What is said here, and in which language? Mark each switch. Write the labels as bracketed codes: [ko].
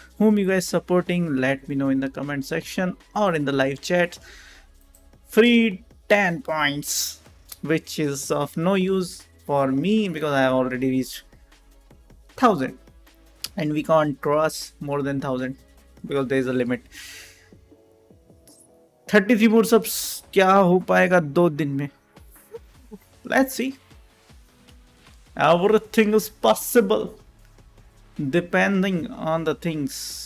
[en] Whom you guys supporting? Let me know in the comment section or in the live chat. Free 10 points, which is of no use for me because I have already reached 1000, and we can't cross more than 1000 because there is a limit. [hi] 33 push-ups क्या हो पाएगा 2 दिन में? [en] Let's see. Everything is possible depending on the things.